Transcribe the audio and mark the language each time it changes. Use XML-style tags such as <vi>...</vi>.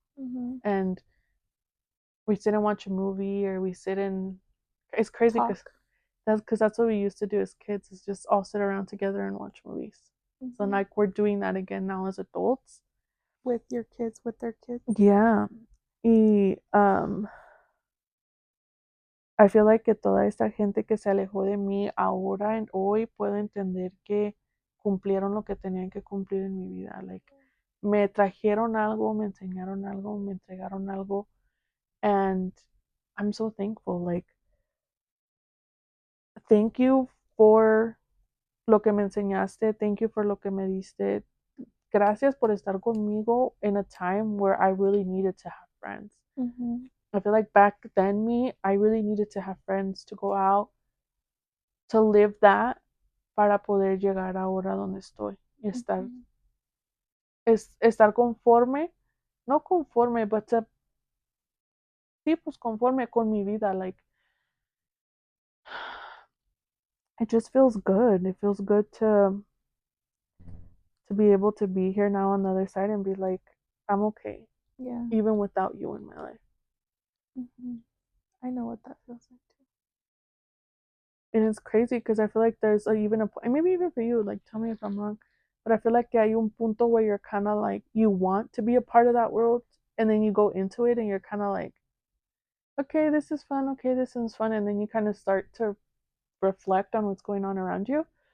<en>Mm-hmm. And we sit and watch a movie or we sit and it's crazy Talk. because that's what we used to do as kids is just all sit around together and watch movies. So Mm-hmm. like we're doing that again now as adults. With your kids, with their kids. Yeah.</en> <es>Y</es> <en>I feel like</en> <es>que toda esta gente que se alejó de mí ahora en hoy puedo entender que cumplieron lo que tenían que cumplir en mi vida.</es> <en>Like</en> <es>me trajeron algo, me enseñaron algo, me entregaron algo</es> <en>and I'm so thankful. Like thank you for</en> <es>lo que me enseñaste,</es> <en>thank you for</en> <es>lo que me diste. Gracias por estar conmigo</es> <en>in a time where I really needed to have friends. Mm-hmm. I feel like back then me, I really needed to have friends to go out, to live that</en> <es>para poder llegar ahora donde estoy y Mm-hmm. estar conforme, no conforme,</es> <en>but</en> <es>sí, pues conforme con mi vida.</es> <en>Like, it just feels good. It feels good to be able to be here now on the other side and be like, I'm okay, Yeah. even without you in my life. Mm-hmm. I know what that feels like too. And it's crazy because I feel like there's even a point, maybe even for you, like, tell me if I'm wrong, but I feel like</en> <es>que hay un punto</es> <en>where you're kind of like, you want to be a part of that world, and then you go into it and you're kind of like, okay, this is fun, okay, this is fun, and then you kind of start to reflect on what's going on around you.</en>